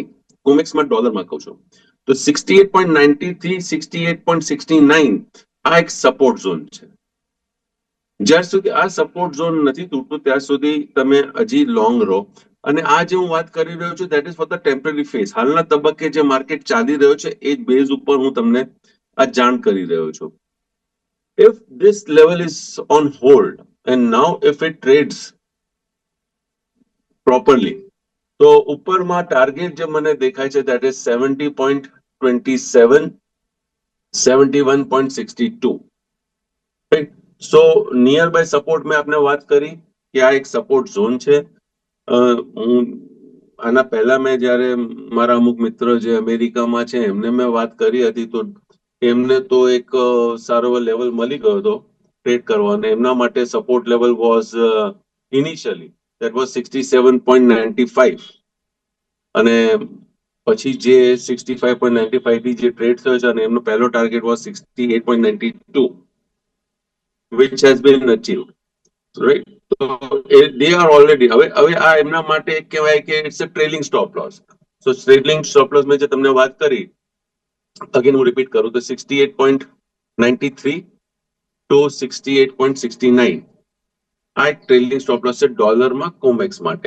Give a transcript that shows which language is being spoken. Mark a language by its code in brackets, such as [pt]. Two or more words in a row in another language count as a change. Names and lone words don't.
[gu] કોમેક્સમાં ડોલરમાં કહું છું તો 68.90 થી 68.69 આ એક સપોર્ટ ઝોન છે. જ્યાર સુધી આ સપોર્ટ ઝોન નથી તૂટતું ત્યાં સુધી તમે હજી લોંગ રહો. અને આ જે હું વાત કરી રહ્યો છું [en] that is for the temporary phase. [gu] હાલના તબક્કે જે માર્કેટ ચાલી રહ્યો છે એ બેઝ ઉપર હું તમને આ જાણ કરી રહ્યો છું. [en] If this level is on hold and now if it trades properly, [gu] તો ઉપરમાં ટાર્ગેટ જે મને દેખાય છે [en] that is 70.27, 71.62, right? So near by support [gu] મેં આપને વાત કરી કે આ એક સપોર્ટ ઝોન છે. હું આના પહેલા મેં જ્યારે મારા અમુક મિત્ર જે અમેરિકામાં છે એમને મેં વાત કરી હતી, તો એમને તો એક સારો લેવલ મળી ગયો હતો ટ્રેડ કરવાનો. એમના માટે [en] support level was initially that was 67.95, [gu] અને પછી જે 65.95 થી જે ટ્રેડ થયો છે અને એમનો પહેલો [en] target was [gu] 68.92, [en] which has been achieved, right? So they are already, [gu] હવે આ એમના માટે એક કહેવાય કે [en] it's a trailing stop loss. [gu] સો [en] trailing stop loss [gu] મેં જે તમને વાત કરી, અગેન હું રિપીટ કરું તો 68.93 to 68.69 આ એક [en] trailing stop loss [gu] છે ડોલરમાં કોમેક્સ માટે.